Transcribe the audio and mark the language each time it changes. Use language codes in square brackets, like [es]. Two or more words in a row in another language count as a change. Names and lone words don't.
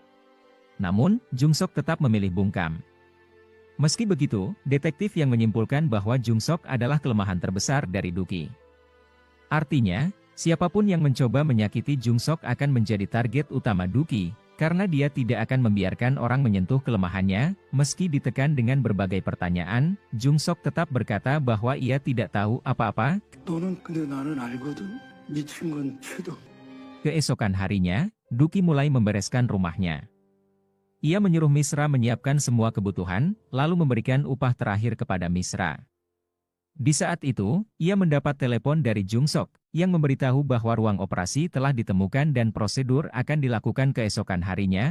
[id] Namun, Jung Sok tetap memilih bungkam. Meski begitu, detektif yang menyimpulkan bahwa Jung Sok adalah kelemahan terbesar dari Duki. Artinya, siapapun yang mencoba menyakiti Jung Sok akan menjadi target utama Duki, karena dia tidak akan membiarkan orang menyentuh kelemahannya. Meski ditekan dengan berbagai pertanyaan, Jung Sok tetap berkata bahwa ia tidak tahu apa-apa. [ko] 너는 근데 나는 알거든. 미친 건 쟤도. [id] Keesokan harinya, Duki mulai membereskan rumahnya. Ia menyuruh Misra menyiapkan semua kebutuhan, lalu memberikan upah terakhir kepada Misra. Di saat itu, ia mendapat telepon dari Jung Sok, yang memberitahu bahwa ruang operasi telah ditemukan dan prosedur akan dilakukan keesokan harinya.